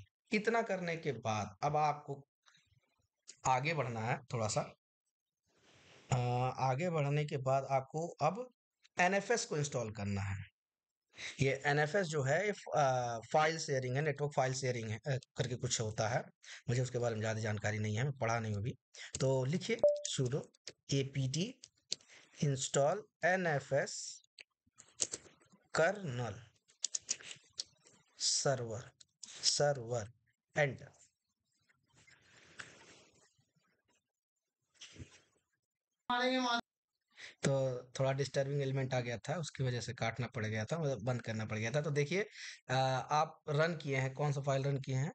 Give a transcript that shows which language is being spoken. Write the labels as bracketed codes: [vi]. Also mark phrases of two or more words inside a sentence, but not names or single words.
[hi] इतना करने के बाद अब आपको आगे बढ़ना है थोड़ा सा। आगे बढ़ने के बाद आपको अब NFS को इंस्टॉल करना है। ये NFS जो है ये [en] file sharing [hi] है, [en] network file sharing [hi] है करके कुछ होता है, मुझे उसके बारे में ज़्यादा जानकारी नहीं है, मैं पढ़ा नहीं हूँ अभी। तो लिखिए [en] sudo apt install NFS kernel server enter. [hi] तो थोड़ा [en] disturbing element [hi] आ गया था, उसकी वजह से काटना पड़ गया था, मतलब बंद करना पड़ गया था। तो देखिए आप रन किए हैं, कौन सा फाइल रन किए हैं?